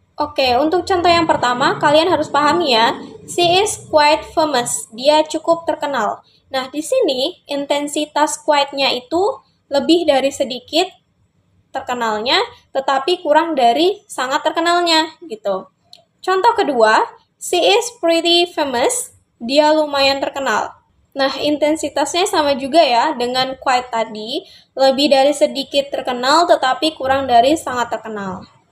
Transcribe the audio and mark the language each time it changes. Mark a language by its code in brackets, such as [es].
[id] Oke, untuk contoh yang pertama, kalian harus pahami ya. [en] She is quite famous. [id] Dia cukup terkenal. Nah, di sini intensitas quite-nya itu lebih dari sedikit terkenalnya, tetapi kurang dari sangat terkenalnya, gitu. Contoh kedua, [en] she is pretty famous. [id] Dia lumayan terkenal. Nah, intensitasnya sama juga ya dengan quite tadi. Lebih dari sedikit terkenal, tetapi kurang dari sangat terkenal.